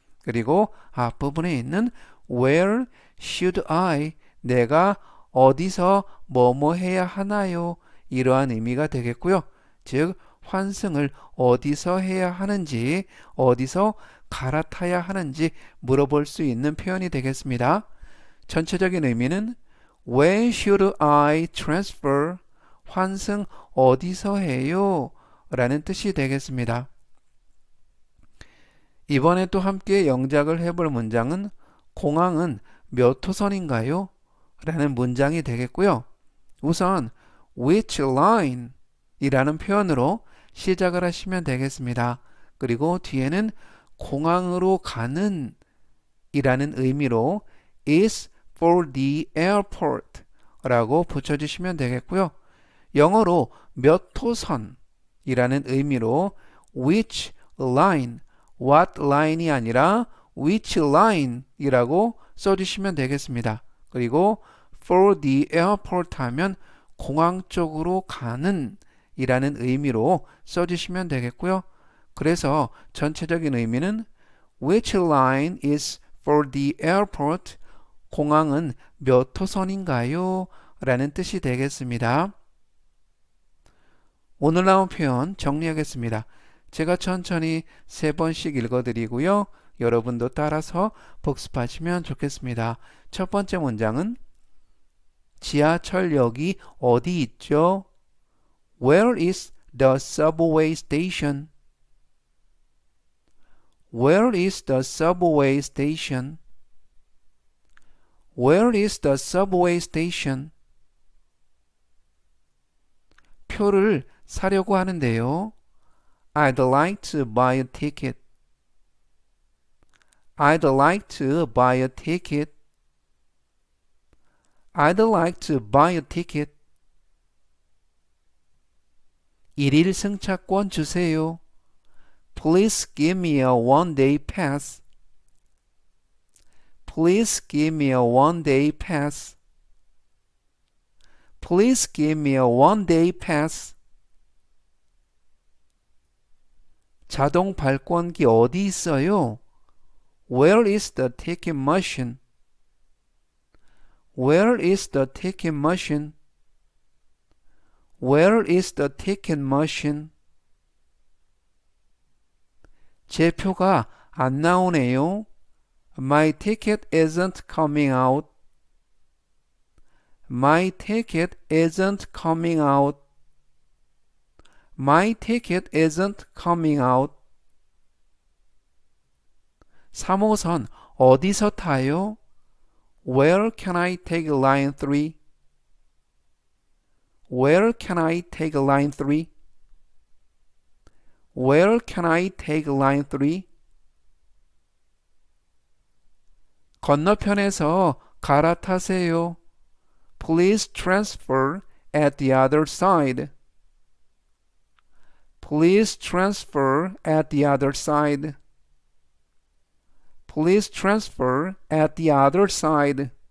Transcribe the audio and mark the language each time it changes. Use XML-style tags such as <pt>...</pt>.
<ko>그리고 앞부분에 있는</ko> <en>Where should I?</en> <ko>내가 어디서 뭐뭐 해야 하나요? 이러한 의미가 되겠고요. 즉 환승을 어디서 해야 하는지, 어디서 갈아타야 하는지 물어볼 수 있는 표현이 되겠습니다. 전체적인 의미는</ko> <en>When should I transfer?</en> <ko>환승 어디서 해요? 라는 뜻이 되겠습니다. 이번에 또 함께 영작을 해볼 문장은 공항은 몇 호선인가요? 라는 문장이 되겠고요. 우선</ko> <en>which line</en> <ko>이라는 표현으로 시작을 하시면 되겠습니다. 그리고 뒤에는 공항으로 가는 이라는 의미로</ko> <en>is for the airport</en> <ko>라고 붙여주시면 되겠고요. 영어로 몇 호선 이라는 의미로</ko> <en>which line, what line</en> <ko>이 아니라</ko> <en>which line</en> <ko>이라고 써주시면 되겠습니다. 그리고</ko> <en>for the airport</en> <ko>하면 공항 쪽으로 가는 이라는 의미로 써주시면 되겠고요. 그래서 전체적인 의미는</ko> <en>which line is for the airport?</en> <ko>공항은 몇 호선인가요? 라는 뜻이 되겠습니다. 오늘 나온 표현 정리하겠습니다. 제가 천천히 3번씩 읽어드리고요. 여러분도 따라서 복습하시면 좋겠습니다. 첫 번째 문장은 지하철역이 어디 있죠?</ko> <en>Where is the subway station? Where is the subway station? Where is the subway station?</en> <ko>표를 사려고 하는데요.</ko> <en>I'd like to buy a ticket. I'd like to buy a ticket. I'd like to buy a ticket.</en> <ko>일일 승차권 주세요.</ko> <en>Please give me a one-day pass. Please give me a one-day pass. Please give me a one-day pass.</en> <ko>자동 발권기 어디 있어요?</ko> <en>Where is the ticket machine? Where is the ticket machine? Where is the ticket machine?</en> <ko>제 표가 안 나오네요.</ko> <en>My ticket isn't coming out. My ticket isn't coming out. My ticket isn't coming out.</en> <ko>3호선 어디서 타요?</ko> <en>Where can I take line 3? Where can I take line 3? Where can I take line 3?</en> <ko>건너편에서 갈아타세요.</ko> <en>Please transfer at the other side. Please transfer at the other side. Please transfer at the other side.</en>